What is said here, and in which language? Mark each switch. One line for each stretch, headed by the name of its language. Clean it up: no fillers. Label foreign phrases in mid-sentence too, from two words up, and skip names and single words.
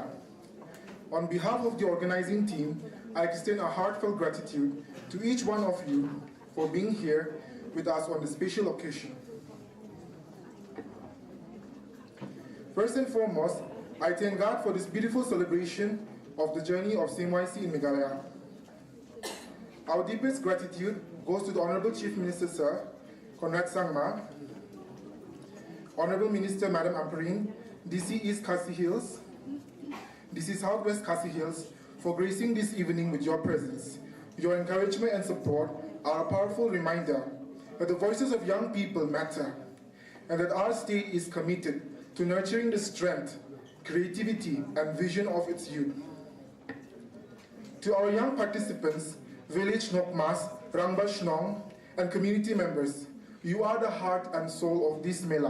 English: On behalf of the organizing team, I extend a heartfelt gratitude to each one of you for being here with us on this special occasion. First and foremost, I thank God for this beautiful celebration of the journey of CMYC in Meghalaya. Our deepest gratitude goes to the Honorable Chief Minister, Sir Conrad Sangma, Honorable Minister Madam Amparine, DC East Khasi Hills, DC Southwest Khasi Hills, for gracing this evening with your presence. Your encouragement and support are a powerful reminder that the voices of young people matter, and that our state is committed to nurturing the strength, creativity, and vision of its youth. To our young participants, village Nokmas,
Khasi: Rangba Shnong,
English: and community members, you are the heart and soul of this Mela.